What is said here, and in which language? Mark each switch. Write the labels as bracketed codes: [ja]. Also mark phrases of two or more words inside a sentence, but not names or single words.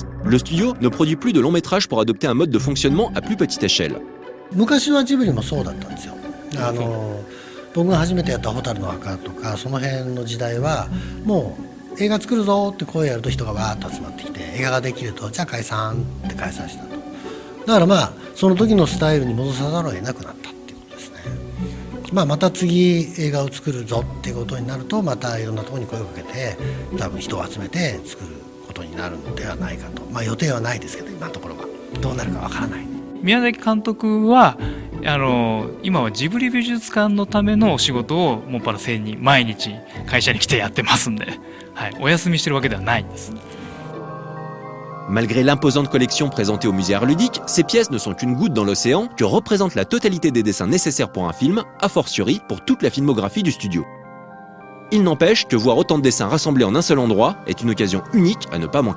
[fr] Le studio ne produit plus de long métrage pour adopter un mode de fonctionnement à plus petite échelle. [ja] 昔はジブリもそうだったんですよ。僕が初めてやった「蛍の墓」とかその辺の時代はもう映画作るぞって声やると人がわーっと集まってきて映画ができるとじゃあ解散って解散したと。だからまあその時のスタイルに戻さざるを得なくなったっていうことですね。また次映画を作るぞっていうことになるとまたいろんなところに声をかけて多分人を集めて作ることになるのではないかと。予定はないですけど今のところはどうなるかわからない。宮崎監督は今はジブリ美術館のためのお仕事をもっぱら1000人毎日会社に来てやってますんで、はい、お休みしてるわけではないんです。 [fr] Malgré l'imposante collection présentée au musée Art Ludique, ces pièces ne sont qu'une goutte dans l'océan que représente la totalité des dessins nécessaires pour un film, [la] a fortiori [fr] pour toute la filmographie du studio. Il n'empêche que voir autant de dessins rassemblés en un seul endroit est une occasion unique à ne pas manquer.